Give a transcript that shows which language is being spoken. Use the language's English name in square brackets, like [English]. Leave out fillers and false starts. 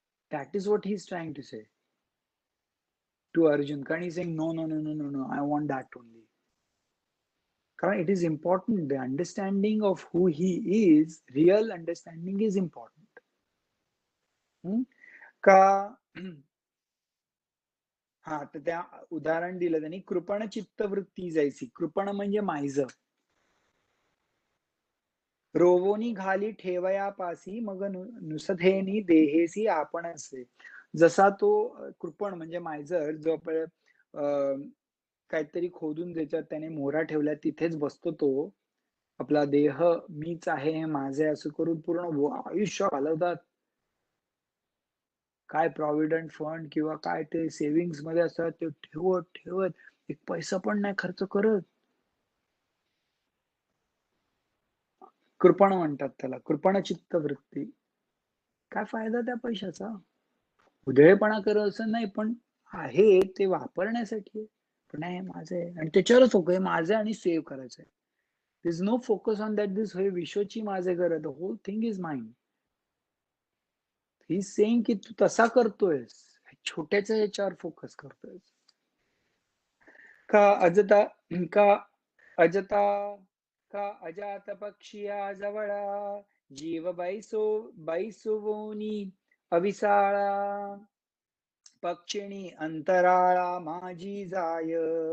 [English] That is what he's trying to say to Arjun. কাৰণ he's saying, no, I want that only. कारण it is important. The understanding of who he is, real understanding is important. [Marathi] का हा, तर त्या उदाहरण दिलं त्यांनी, कृपण चित्तवृत्ती जायची. कृपण म्हणजे मायज. रोवोनी घाली ठेवयापासी, मग नुसधेनी देहेसी आपण असे. जसा तो कृपण म्हणजे मायजर, जो काहीतरी खोदून त्याच्यात त्याने मोहरा ठेवल्या तिथेच बसतो, तो आपला देह मीच आहे, हे माझे असं करून पूर्ण आयुष्य घालवतात. काय प्रॉव्हिडंट फंड किंवा काय ते सेव्हिंग्स मध्ये असतात, ते ठेवत ठेवत एक पैसा पण नाही खर्च करत. कृपण म्हणतात त्याला, कृपण चित्तवृत्ती. काय फायदा त्या पैशाचा? उधळेपणा करत असं नाही, पण आहे ते वापरण्यासाठी. पण नाही, माझं आहे आणि त्याच्यावरच फोकस, माझं आणि सेव्ह करायचंय. [English] There is no focus on that this [Marathi] हे विश्वची माझे घर, [English] the whole thing is mine. He is saying [Marathi] की तू तसा करतोयस, छोट्याच्या ह्याच्यावर फोकस करतोयस. का अजता का अजता का अजात पक्षिया जवळा, जीव बैसुवोनी अविसाळा, पक्षिणी अंतराळा माझी जाय.